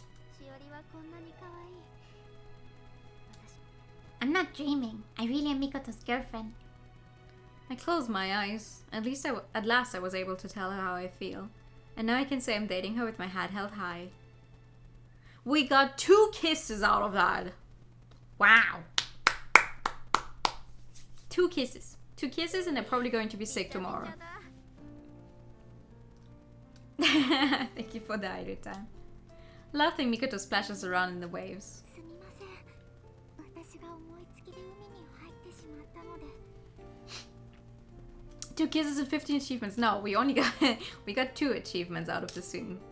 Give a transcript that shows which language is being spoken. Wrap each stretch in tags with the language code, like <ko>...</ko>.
<ja>しおりはこんなに可愛い。私</ja> <en>I'm not dreaming. I really am Mikoto's girlfriend. I closed my eyes. At last I was able to tell her how I feel. And now I can say I'm dating her with my head held high. We got 2 kisses out of that. Wow. 2 kisses. 2 kisses and they're probably going to be sick tomorrow.</en> <ja>めちゃめちゃだ。</ja> <en>Thank you for the idle time. Laughing, Mikoto splashes around in the waves.</en> <ja>すみません。私が思いつきで海に入ってしまったので。</ja> <en>2 kisses and 15 achievements. No, we got 2 achievements out of the scene.</en>